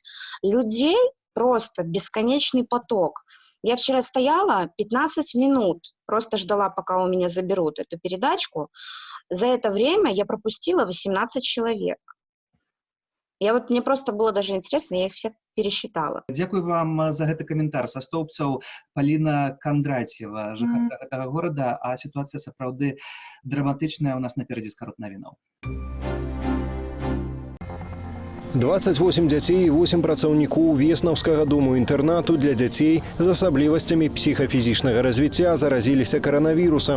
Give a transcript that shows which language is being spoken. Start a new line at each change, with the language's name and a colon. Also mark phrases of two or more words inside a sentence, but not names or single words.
Russian: Людей просто бесконечный поток. Я вчера стояла 15 минут, просто ждала, пока у меня заберут эту передачку. За это время я пропустила 18 человек. Мне просто было даже интересно, я их всех пересчитала.
Belarusian: Дзякуй вам за гэты каментар. Са Стоўбцаў Паліна Кондратьева, жыхарка гэтага горада, а сітуацыя сапраўды драматычная. У нас наперадзе скарот навінаў. 28 дзяцей і 8 працаўнікоў Веснаўскага дому-інтэрнату для дзяцей з асаблівасцямі псіхафізічнага развіцця заразіліся каранавірусам.